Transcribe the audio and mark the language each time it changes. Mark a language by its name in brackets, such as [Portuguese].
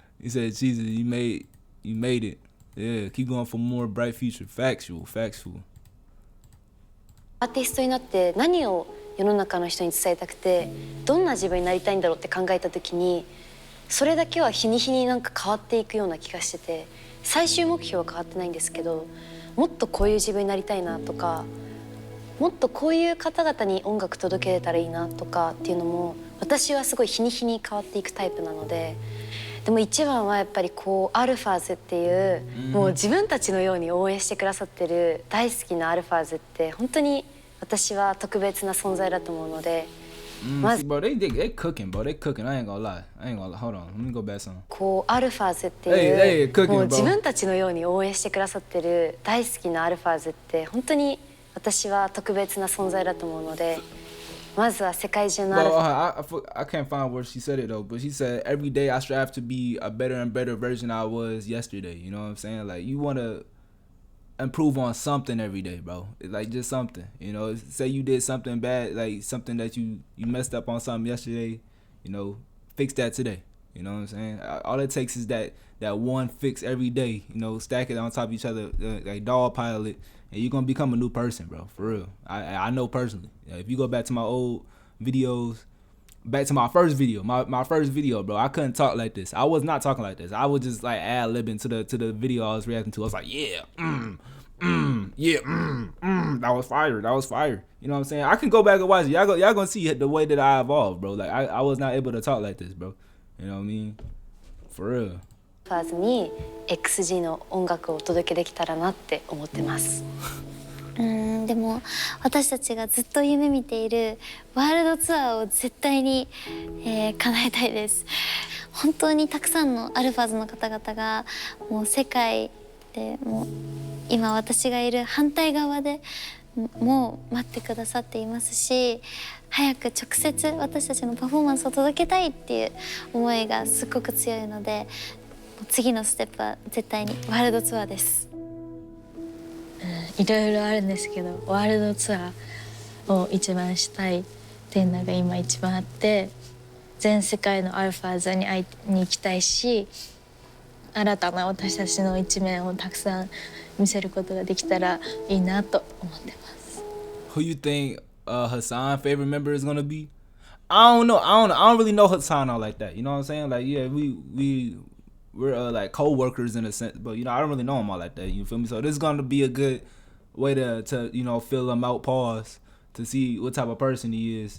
[English] He said, Jesus, you made it. Yeah, keep going for more bright future. Factual. [Japanese] アーティストになって何を世の中の人に伝えたくて、どんな自分になりたいんだろうって考えた時に、それだけは日に日になんか変わっていくような気がしてて、最終目標は変わってないんですけど、もっとこういう自分になりたいなとか、もっとこういう方々に音楽届けれたらいいなとかっていうのも、私はすごい日に日に変わっていくタイプなので、でも一番はやっぱりこうアルファーズっていう、もう自分たちのように応援してくださってる大好きなアルファーズって本当に私は特別な存在だと思うので、まず [English] bro, they cooking, bro. They cooking. I ain't gonna lie. Hold on. Let me go back some. [Japanese] こうアルファーズっていう、 [English] cooking, [Japanese] もう [English] bro. [Japanese] 自分たちのように応援してくださってる大好きなアルファーズって本当に私は特別な存在だと思うので、まずは世界中のアルファ [English] I can't find where she said it though, but she said every day I strive to be a better and better version I was yesterday. You know what I'm saying? Like you want to improve on something every day, bro. It's like just something. You know, say you did something bad, like something that you messed up on something yesterday. You know, fix that today. You know what I'm saying? All it takes is that one fix every day. You know, stack it on top of each other like dog pile it. And you're gonna become a new person, bro. For real. I know personally. If you go back to my old videos, back to my first video, my first video, bro, I couldn't talk like this. I was not talking like this. I was just like ad-libbing to the video I was reacting to. I was like, yeah, that was fire. You know what I'm saying? I can go back and watch it. Y'all gonna see the way that I evolved, bro. Like I was not able to talk like this, bro. You know what I mean? For real. [Japanese] ファーズに XG の音楽をお届けできたらなって思ってます。でも私たちがずっと夢見ているワールドツアーを絶対に、叶えたいです。本当にたくさんのアルファーズの方々がもう世界でもう今私がいる反対側でもう待ってくださっていますし、早く直接私たちのパフォーマンスを届けたいっていう思いがすっごく強いので、次のステップは絶対にワールドツアーです。いろいろあるんですけど、ワールドツアーを一番したいっていうのが今一番あって、全世界のアルファーズに会いに行きたいし、新たな私たちの一面をたくさん見せることができたらいいなと思ってます。 [English] Who you think Hassan's favorite member is gonna be? I don't know. I don't really know Hassan all like that. You know what I'm saying? Like, yeah, we're like co-workers in a sense, but you know, I don't really know him all like that. You feel me? So this is gonna be a good way to you know, fill him out, pause, to see what type of person he is.